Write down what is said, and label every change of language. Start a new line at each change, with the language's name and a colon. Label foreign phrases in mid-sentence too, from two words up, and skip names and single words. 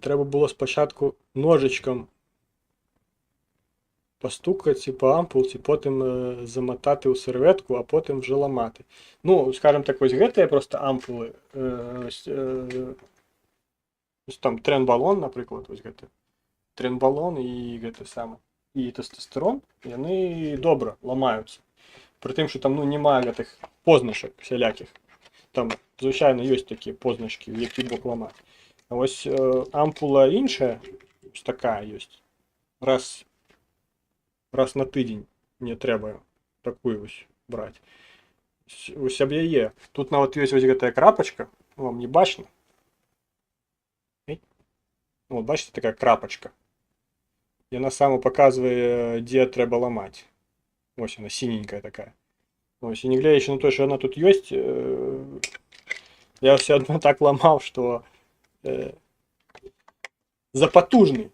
Ukrainian: Треба було спочатку ножичком постукати по ампулці, потім замотати у серветку, а потім вже ламати. Ну, скажімо так, ось гэта просто ампули. Ось там тренбалон, наприклад, ось гэта. Тренбалон і гэта саме. І тестостерон, яны добра ламаються. При тим, що там, ну, немає гэтых позначок всіляких. Там, звичайно, є такі позначки, в які бок ламати. А ось ампула інша, ось така є. Раз на тиждень не треба таку ось брати.
Belarusian: Ось об яе. Тут нават є ось гэтая крапочка, вам не бачно?
Ukrainian: Вот, бачите, така крапочка. І вона саме показує, де треба ламати. Ось вона, синенькая такая. Ось, і не глядячи на те, що вона тут є, я все одно так ламав, що запотужний.